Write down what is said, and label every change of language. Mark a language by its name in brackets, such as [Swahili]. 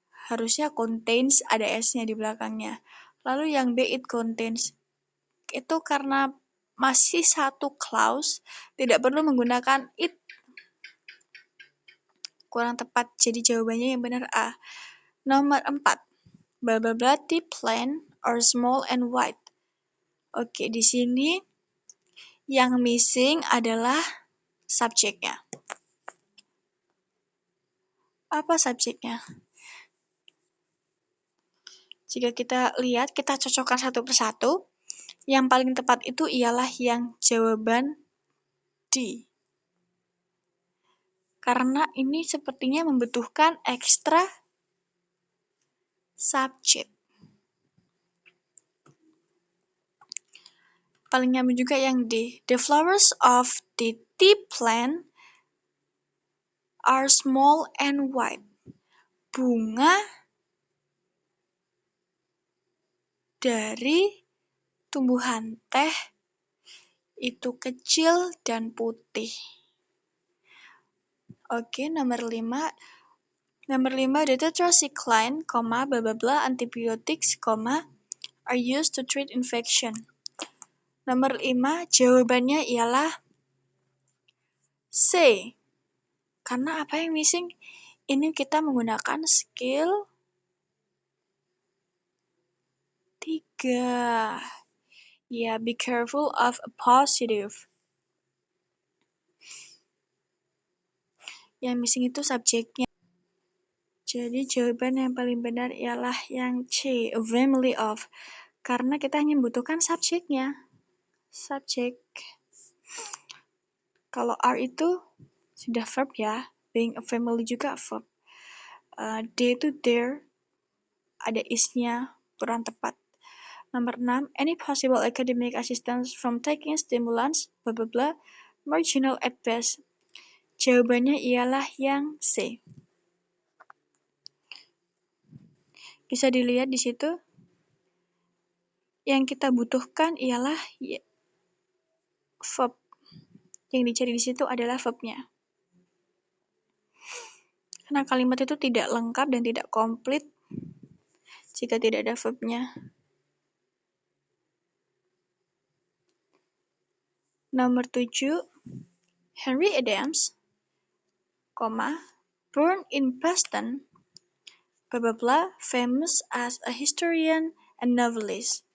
[Indonesian] Harusnya contains, ada S-nya di belakangnya. Lalu yang B, [English] it contains. [Indonesian] Itu karena masih satu clause, tidak perlu menggunakan it. kurang tepat. Jadi jawabannya yang benar A. Nomor 4. [English] Blah blah blah, the plant are small and white. [Indonesian] Oke, di sini yang missing adalah subjeknya. Apa subjeknya? Jika kita lihat, kita cocokkan satu persatu. Yang paling tepat itu ialah yang jawaban D. Karena ini sepertinya membutuhkan ekstra subjek. Paling nyambung juga yang D. [English] The flowers of the tea plant are small and white. [Indonesian] Bunga dari tumbuhan teh itu kecil dan putih. Oke, nomor 5. Nomor 5, [English] the tetracycline, blah blah blah, antibiotics, are used to treat infection. [Indonesian] Nomor 5, jawabannya ialah C. Karena apa yang missing? Ini kita menggunakan skill 3. [English] Ya, be careful of a positive. [Indonesian] Yang missing itu subjeknya. Jadi jawaban yang paling benar ialah yang C, [English] a family of. [Indonesian] Karena kita hanya membutuhkan subjeknya. Subjek. Kalau R itu sudah verb ya. [English] Being a family [Indonesian] juga verb. D itu there. Ada is-nya, kurang tepat. Nomor 6, [English] any possible academic assistance from taking stimulants, blah blah blah, marginal at best. [Indonesian] Jawabannya ialah yang C. Bisa dilihat di situ. Yang kita butuhkan ialah verb. Yang dicari di situ adalah verbnya. Karena kalimat itu tidak lengkap dan tidak komplit jika tidak ada verbnya. Nomor 7, [English] Henry Adams, born in Boston, blah blah blah, famous as a historian and novelist.